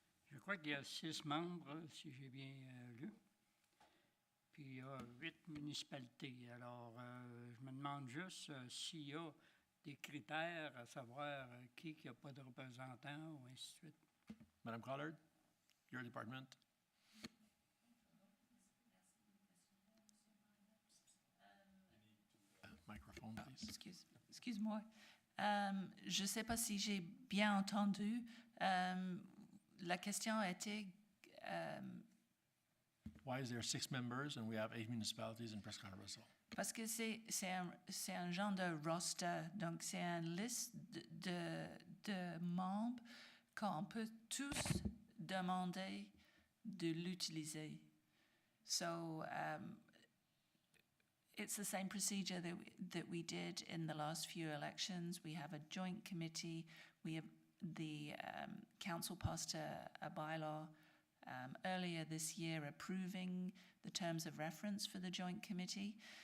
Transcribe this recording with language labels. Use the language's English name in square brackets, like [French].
[French] Je crois qu'il y a 6 membres, si j'ai bien lu. Puis il y a 8 municipalités. Alors, je me demande juste s'il y a des critères à savoir qui n'a pas de représentant ou ainsi de suite. [English] Madame Collard, your department. Microphone, please. [French] Excuse-moi. Je ne sais pas si j'ai bien entendu. La question était... [English] Why is there 6 members and we have 8 municipalities in Prescott Russell? [French] Parce que c'est un genre de roster, donc c'est une liste de membres qu'on peut tous demander de l'utiliser. [English] So it's the same procedure that we did in the last few elections. We have a joint committee. We have the council passed a bylaw earlier this year approving the terms of reference for the joint committee.